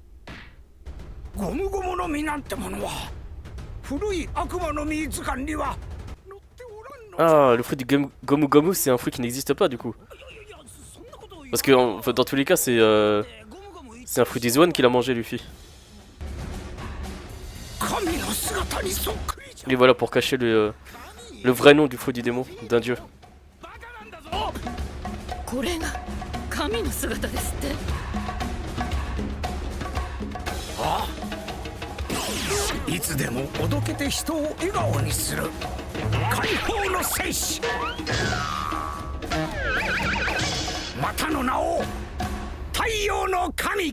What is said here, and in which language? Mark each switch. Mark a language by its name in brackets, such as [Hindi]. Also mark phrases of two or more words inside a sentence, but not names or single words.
[French] Ah, le fruit du Gomu Gomu c'est un fruit qui n'existe pas du coup. Parce que dans tous les cas c'est un fruit des Zoan qu'il a mangé Luffy. Et voilà pour cacher le vrai nom du fruit du démon, d'un dieu. [Japanese] いつでもおどけて人を笑顔にする解放の戦士またの名を太陽の神